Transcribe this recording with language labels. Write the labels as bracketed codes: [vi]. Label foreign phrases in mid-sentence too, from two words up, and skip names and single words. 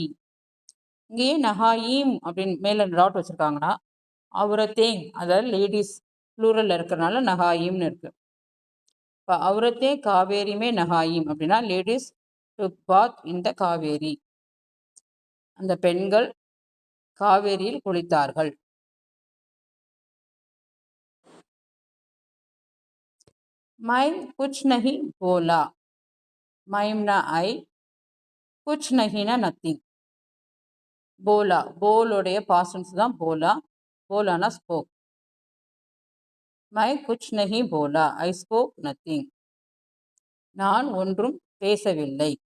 [ta] இங்கேயே நஹாயிம் அப்படின்னு மேலே டாட் வச்சுருக்காங்கன்னா அவுரத்தேங், அதாவது லேடிஸ் ப்ளூரலில் இருக்கிறனால நஹாயிம்னு இருக்கு. இப்போ [hi] औरतें कावेरी में नहाईं [ta] அப்படின்னா [en] ladies took bath [ta] இந்த காவேரி, அந்த பெண்கள் காவேரியில் குளித்தார்கள். [hi] मैं कुछ नहीं बोला. [ta] மைம்னா ஐ, [hi] कुछ नहीना [ta] நத்திங். போலா, போலுடைய பாஸ்டன்ஸ் தான் போலா. போலானா ஸ்போக். [hi] मैं कुछ नहीं बोला, [en] I spoke nothing. [ta] நான் ஒன்றும் பேசவில்லை.